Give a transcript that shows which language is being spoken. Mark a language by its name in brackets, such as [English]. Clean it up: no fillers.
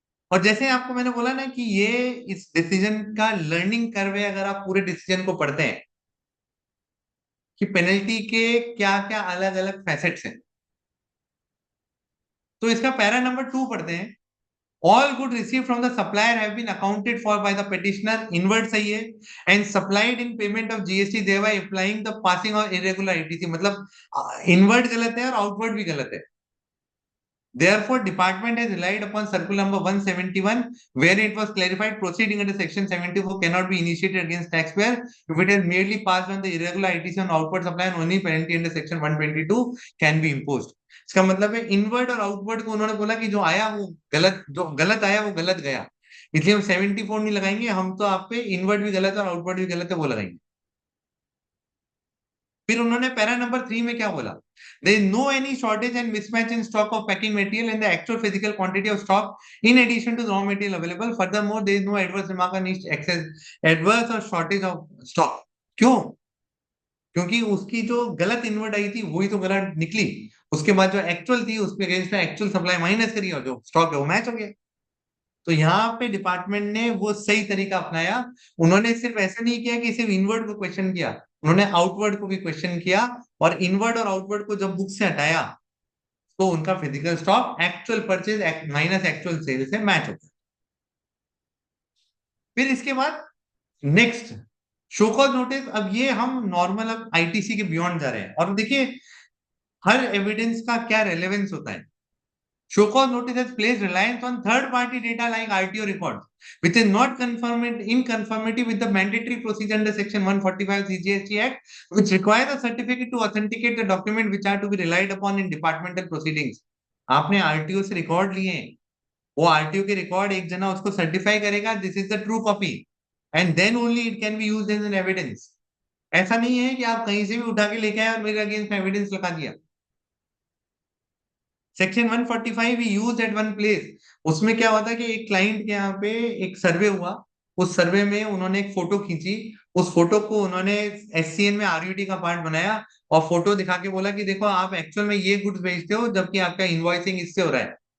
[Hindi] और जैसे आपको मैंने बोला ना कि ये इस डिसीजन का लर्निंग कर्व है, अगर आप पूरे डिसीजन को पढ़ते हैं कि पेनल्टी के क्या क्या अलग अलग फैसेट्स हैं, तो इसका पैरा नंबर 2 पढ़ते हैं। [English] All goods received from the supplier have been accounted for by the petitioner, inward [Hindi] सही है, [English] and supplied in payment of GST, thereby applying the passing of irregular ITC। [Hindi] मतलब inward गलत है और outward भी गलत है। [English] Therefore, department has relied upon circular number 171, where it was clarified proceeding under section 74 cannot be initiated against taxpayer if it has merely passed on the irregular ITC on outward supply, and only penalty under section 122 can be imposed। [Hindi] इसका मतलब है inward और outward को उन्होंने बोला कि जो आया वो गलत, जो गलत आया वो गलत गया, इसलिए हम 74 नहीं लगाएंगे, हम तो आप पे इनवर्ड भी गलत है और आउटवर्ड भी गलत है वो लगाएंगे। फिर उन्होंने पैरा नंबर 3 में क्या बोला, [English] there is no any shortage and mismatch in stock of packing material and the actual physical quantity of stock in addition to the raw material available, furthermore there is no adverse remark on excess adverse or shortage of stock। [Hindi] क्यों? क्योंकि उसकी जो गलत invert आई थी वही तो गलत निकली, उसके बाद जो एक्चुअल थी उसके अगेंस्ट में एक्चुअल सप्लाई माइनस करी और जो स्टॉक है वो मैच हो गया। तो यहाँ पे डिपार्टमेंट ने वो सही तरीका अपनाया। उन्होंने सिर्फ ऐसा नहीं किया कि सिर्फ इनवर्ड को क्वेश्चन किया, उन्होंने आउटवर्ड को भी क्वेश्चन किया, और इनवर्ड और आउटवर्ड को जब बुक से हटाया तो उनका physical stock actual purchase minus actual sale से मैच होता है। फिर इसके बाद नेक्स्ट शो कॉज नोटिस। अब ये हम नॉर्मल अब आईटीसी के बियॉन्ड जा रहे हैं, और देखिए हर एविडेंस का क्या रेलेवेंस होता है। [English] Show cause notice has placed reliance on third-party data like RTO records, which is not in conformity with the mandatory procedure under Section 145 CGST Act, which requires a certificate to authenticate the document which are to be relied upon in departmental proceedings। [Hindi] आपने RTO से record लिए हैं, वो RTO के record एक जना उसको certify करेगा [English] This is the true copy, and then only it can be used as an evidence. [Hindi] ऐसा नहीं है कि आप कहीं से भी उठा के लेके आए और मेरे अगेंस्ट में एविडेंस लगा दिया। सेक्शन 145 भी यूज एट वन प्लेस। उसमें क्या होता है कि एक क्लाइंट के यहाँ पे एक सर्वे हुआ, उस सर्वे में उन्होंने एक फोटो खींची, उस फोटो को उन्होंने एससीएन में आरयूटी का पार्ट बनाया और फोटो दिखा के बोला कि देखो आप एक्चुअल में ये गुड्स बेचते हो जबकि आपका इनवॉइसिंग इससे हो रहा है।